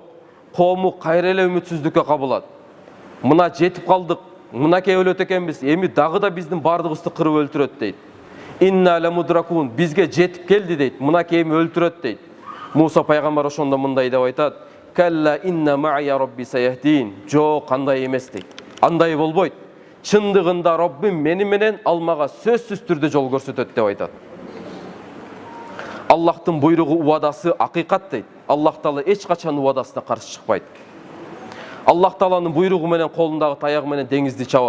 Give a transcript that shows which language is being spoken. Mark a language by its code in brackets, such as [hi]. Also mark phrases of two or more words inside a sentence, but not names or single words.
[ky] Коому кайра эле үмүтсүздүккө кабылат. Мына жетип калдык. Мына кеп өлөт экенбиз. Эми дагы да биздин бардыгыбызды кырып өлтүрөт дейт. [ar] إنا لمدركون, [ky] бизге жетип келди дейт. Мына кем өлтүрөт дейт. Муса пайгамбар ошондо мындай деп айтат: [ar] "كلا إن معي ربي سيهدين." [ky] Жок, кандай эмес дейт. Андай болбойт. Чындыгында Роббим мени менен ал мага сөзсүз түрдө жол көрсөтөт деп айтат. Аллахтын буйругу, убадасы акыйкат дейт. Аллах Таала эч качан убадасына каршы чыкпайт. Аллах Тааланын буйругу менен колундагы таягы менен деңизди чабат.